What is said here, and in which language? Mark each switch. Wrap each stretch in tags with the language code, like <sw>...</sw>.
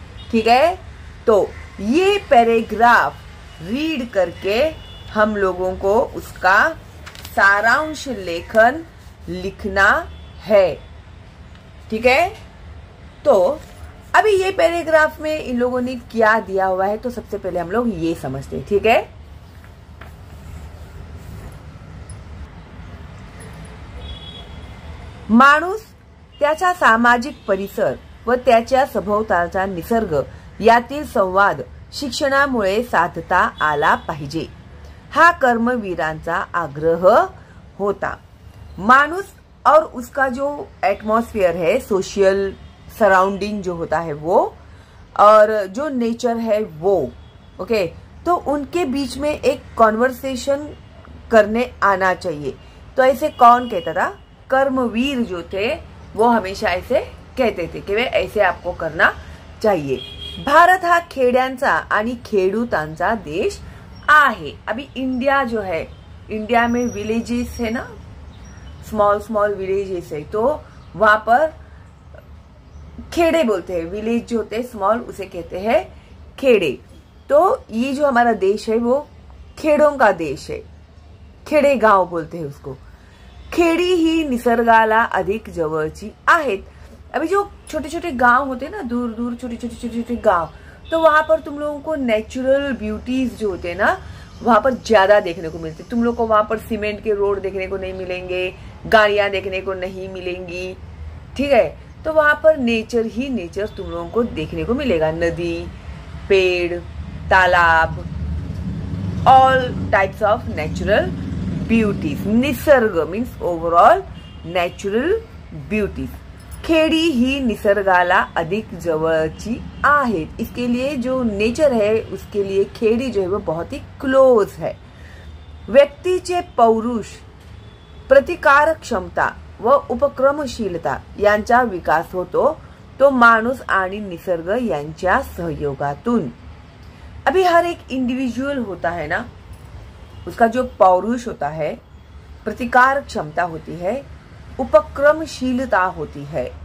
<hi>ठीक है, तो ये पैराग्राफ रीड करके हम लोगों को उसका सारांश लेखन लिखना है। ठीक है, तो अभी ये पैराग्राफ में इन लोगों ने क्या दिया हुआ है तो सबसे पहले हम लोग ये समझते हैं।</hi> <mr>ठीक है, माणूस त्याचा सामाजिक परिसर व त्याच्या सभोवतालचा निसर्ग यातील संवाद शिक्षणामुळे साधता आला पाहिजे, हा कर्मवीरांचा आग्रह होता।</mr> <hi>माणूस और उसका जो एटमॉस्फेयर है, सोशल सराउंडिंग जो होता है वो, और जो नेचर है वो, ओके, तो उनके बीच में एक कॉन्वर्सेशन करने आना चाहिए। तो ऐसे कौन कहता था? कर्मवीर जो थे वो हमेशा ऐसे कहते थे कि वे ऐसे आपको करना चाहिए।</hi> <mr>भारत हा खेड्यांचा आणि खेडूतांचा देश आहे।</mr> <hi>अभी इंडिया जो है, इंडिया में विलेजेस है ना, स्मॉल विलेजेस है, तो वहां पर खेड़े बोलते हैं। विलेज जो होते हैं स्मॉल, उसे कहते हैं खेड़े। तो ये जो हमारा देश है वो खेड़ों का देश है, खेड़े गांव बोलते हैं उसको।</hi> <mr>खेड़ी ही निसर्गाला अधिक जवळची आहेत।</mr> <hi>अभी जो छोटे छोटे गांव होते हैं ना, दूर दूर छोटे गांव, तो वहां पर तुम लोगों को नेचुरल ब्यूटीज जो होते हैं ना वहां पर ज्यादा देखने को मिलते। तुम लोग को वहां पर सीमेंट के रोड देखने को नहीं मिलेंगे, गाड़ियां देखने को नहीं मिलेंगी। ठीक है, तो वहां पर नेचर ही नेचर तुम लोगों को देखने को मिलेगा। नदी, पेड़, तालाब,</hi> <en>All types of natural beauties.</en> <hi>Nisarga means overall natural beauties.</hi> <mr>खेडी ही निसर्गाला अधिक जवळची आहेत.</mr> <hi>इसके लिए जो नेचर है उसके लिए खेडी जो है वो बहुत ही क्लोज है.</hi> <mr>व्यक्तीचे पौरुष, प्रतिकार क्षमता व उपक्रमशीलता यांचा विकास होतो तो माणूस आणि निसर्ग यांच्या सहयोगातून.</mr> <hi>अभी हर एक इंडिविजुअल होता है ना, उसका जो पौरुष होता है, प्रतिकार क्षमता होती है, उपक्रमशीलता होती है.</hi>